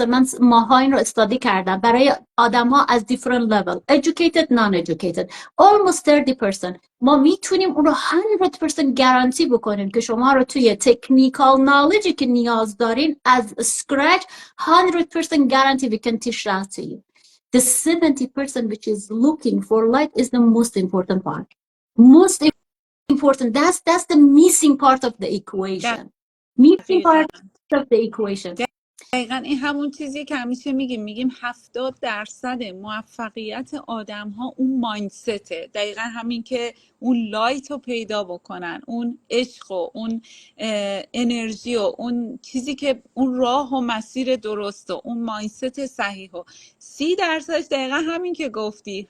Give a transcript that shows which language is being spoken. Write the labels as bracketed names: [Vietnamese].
[Persian] من ماها این رو استادی کردم برای آدم ها از [English] different level، educated non-educated، almost 30%. [Persian] ما میتونیم اون رو 100% گارانتی بکنیم که شما رو توی تکنیکال نالجی که نیاز دارین از scratch [English] 100% guarantee we can teach that to you. The 70% which is looking for light is the most important part. Most important. That's the missing part of the equation. Missing part of the equation. [Persian] دقیقا این همون چیزی که همیشه میگیم 70% موفقیت آدم ها اون مایندسته. دقیقا همین که اون لایت رو پیدا بکنن، اون عشق و اون انرژی و اون چیزی که اون راه و مسیر درست و اون مایندست صحیح و 30% دقیقا همین که گفتی.